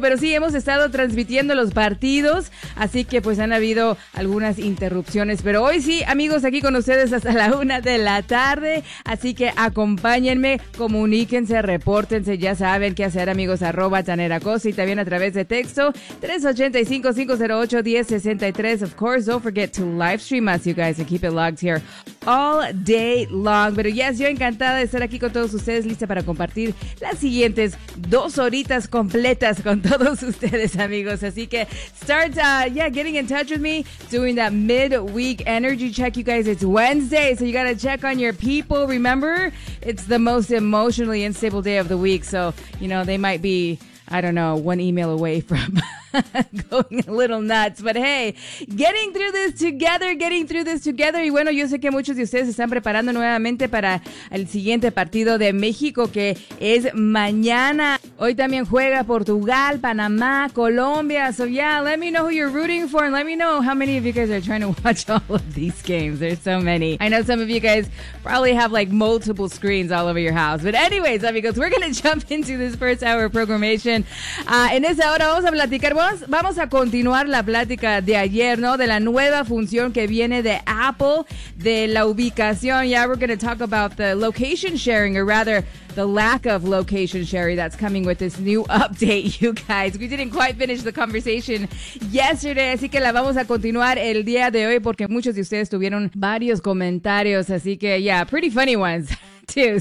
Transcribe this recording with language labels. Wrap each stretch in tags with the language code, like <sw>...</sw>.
<es>Pero sí, hemos estado transmitiendo los partidos, así que pues han habido algunas interrupciones. Pero hoy sí, amigos, aquí con ustedes hasta la una de la tarde. Así que acompáñenme, comuníquense, repórtense. Ya saben qué hacer, amigos, arroba Tanera Costa y también a través de texto 385-508-1063.</es> <en>Of course, don't forget to live stream us, you guys, and keep it locked here all day long.</en> <es>Pero yes, yo encantada de estar aquí con todos ustedes, lista para compartir las siguientes dos horitas completas con todos ustedes, amigos. Así que</es> <en>start, getting in touch with me, doing that midweek energy check. You guys, it's Wednesday, so you gotta check on your people. Remember, it's the most emotionally unstable day of the week, so, you know, they might be, I don't know, one email away from going a little nuts. But hey, getting through this together.</en> <es>Y bueno, yo sé que muchos de ustedes se están preparando nuevamente para el siguiente partido de México, que es mañana. Hoy también juega Portugal, Panamá, Colombia.</es> <en>So yeah, let me know who you're rooting for and let me know how many of you guys are trying to watch all of these games. There's so many. I know some of you guys probably have like multiple screens all over your house. But anyways, amigos, we're going to jump into this first hour of programmation.</en> <es>En esa hora vamos a platicar. Vamos a continuar la plática de ayer, ¿no? De la nueva función que viene de Apple, de la ubicación.</es> <en>Yeah, we're going to talk about the location sharing, or rather, the lack of location sharing that's coming with this new update, you guys. We didn't quite finish the conversation yesterday,</en> <es>así que la vamos a continuar el día de hoy porque muchos de ustedes tuvieron varios comentarios, así que,</es> <en>yeah, pretty funny ones. Too.</en>